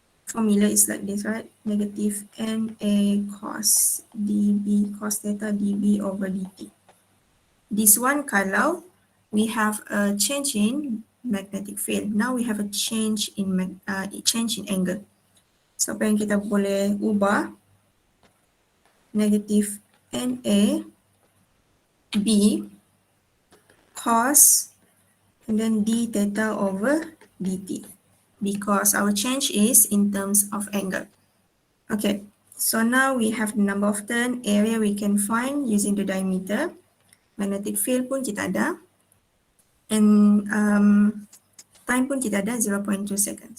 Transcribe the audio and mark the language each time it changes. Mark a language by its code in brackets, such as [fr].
[en] formula is like this, right? Negative NA cos dB cos theta dB over dt. This one [ms] kalau [en] we have a change in magnetic field. Now we have a change in angle. [ms] So apa yang kita boleh ubah? [en] Negative NA B cos and then d theta over dt, because our change is in terms of angle. Okay, so now we have the number of turn, area we can find using the diameter, magnetic field [ms] pun kita ada, [en] and time pun kita ada 0.2 seconds.